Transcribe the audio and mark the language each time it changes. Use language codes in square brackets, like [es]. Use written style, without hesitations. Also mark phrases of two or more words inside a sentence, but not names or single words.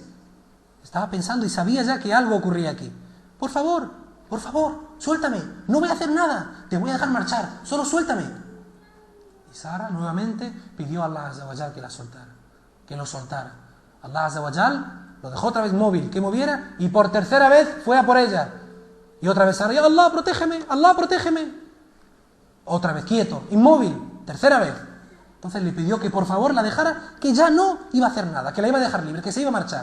[es] Estaba pensando y sabía ya que algo ocurría aquí. Por favor, suéltame, no voy a hacer nada, te voy a dejar marchar, solo suéltame. Y Sara nuevamente pidió a Allah [ar] عز وجل [es] que lo soltara. Allah [ar] عز وجل [es] lo dejó otra vez móvil, que moviera, y por tercera vez fue a por ella. Y otra vez Sara, [ar] يا الله, [es] protégeme, Allah, protégeme. Otra vez quieto, inmóvil, tercera vez. Entonces le pidió que por favor la dejara, que ya no iba a hacer nada, que la iba a dejar libre, que se iba a marchar.